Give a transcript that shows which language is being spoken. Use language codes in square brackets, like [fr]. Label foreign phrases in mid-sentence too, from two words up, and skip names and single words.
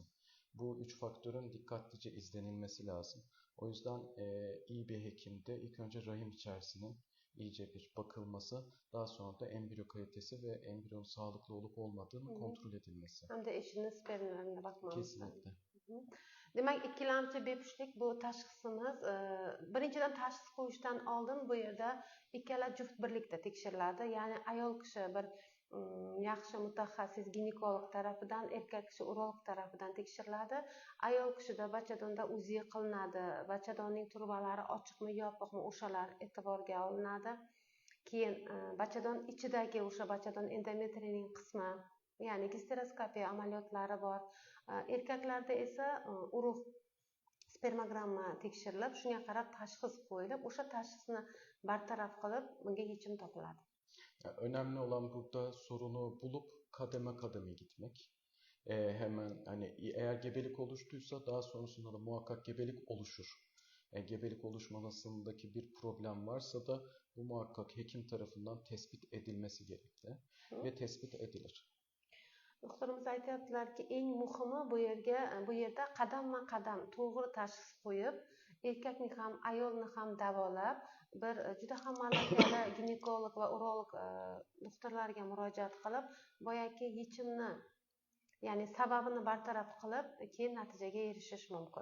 [tr] Bu üç faktörün dikkatlice izlenilmesi lazım. O yüzden iyi bir hekimde ilk önce rahim içerisinin iyice bir bakılması, daha sonra da embriyo kalitesi ve embriyonun sağlıklı olup olmadığını kontrol edilmesi. Hem de eşinin spermlerine bakmamız. Kesinlikle. [uz] Demak, ikkilamchi bepushtlik bu tashxisimiz. Birinchidan tashxis qo'yishdan oldin bu yerda ikkala juft birlikda tekshiriladi. Ya'ni ayol kishi bir yaxshi mutaxassis ginekolog tarafidan, erkak kishi urolog tarafidan tekshiriladi. Ayol kishida bachadonda UZI qilinadi. Bachadonning turbalari ochiqmi, yopiqmi, o'shalar e'tiborga olinadi. Keyin bachadon ichidagi o'sha bachadon endometriyaning qismi, ya'ni gisteroskopiya amaliyotlari bor. Erkaklarda esa urug' spermogramma tekshirilib, shunga qarab tashxis qo'yilib, o'sha tashxisni bartaraf qilib, bunga yechim topiladi. [tr] Yani önemli olan burada sorunu bulup kademe kademe gitmek. Hemen hani eğer gebelik oluştuysa daha sonrasında da muhakkak gebelik oluşur. Gebelik oluşmasındaki bir problem varsa da bu muhakkak hekim tarafından tespit edilmesi gerekli ve tespit edilir. [uz] Doktorimiz aytyaptilarki, eng muhimi bu yerda qadamma-qadam to'g'ri tashxis qo'yib, erkakni ham, ayolni ham davolab, bir juda ham malakali ginekolog va urolog doktorlarga murojaat qilib, boyagi yechimni, ya'ni sababini bartaraf qilib, keyin natijaga erishish mumkin.